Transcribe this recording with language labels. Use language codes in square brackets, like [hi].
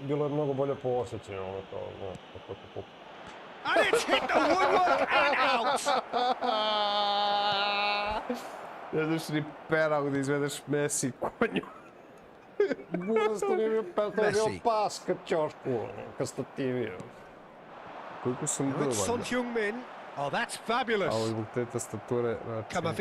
[sr] Bilo je mnogo bolje po osjećaju, ono kao, ne, kako. [en] And it's hit the woodwork and out! [sr] Ne znaš ni penal da izvedeš Messi konju. To je bio pas ka ćošku, ka stativi. Koliko sam [en] Now it's Son [sr] dovoljno. [en] Heung-min. Oh, that's fabulous. [sr] A ovo te tastature, znači...